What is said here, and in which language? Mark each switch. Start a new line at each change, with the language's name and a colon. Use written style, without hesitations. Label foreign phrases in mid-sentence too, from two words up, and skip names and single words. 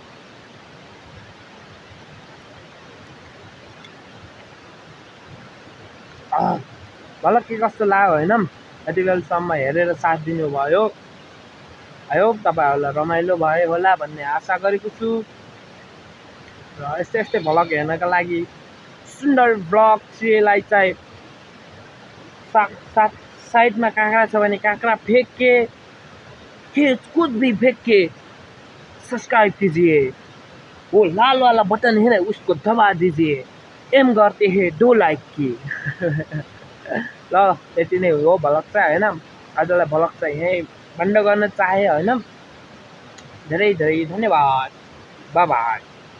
Nepali: भलक के कस्तो लाग्यो होइन यति बेलासम्म हेरेर साथ दिनुभयो
English: I hope
Nepali: तपाईँहरूलाई रमाइलो भयो होला भन्ने आशा गरेको छु र यस्तै यस्तै भलक हेर्नका लागि सुन्दर ब्लग चिएलाई चाहिँ साइडमा काँक्रा छ भने
Hindi: काँक्रा फेंक के कुछ भी फेंक के सब्सक्राइब कीजिए वो लाल वाला बटन है ना उसको दबा दीजिए एम करते हैं 2 लाइक की
Nepali: ल यति नै हो भलक चाहिँ होइन आजलाई भलक चाहिँ यहीँ बन्द गर्न चाहे होइन धेरै धेरै धन्यवाद
English: bye bye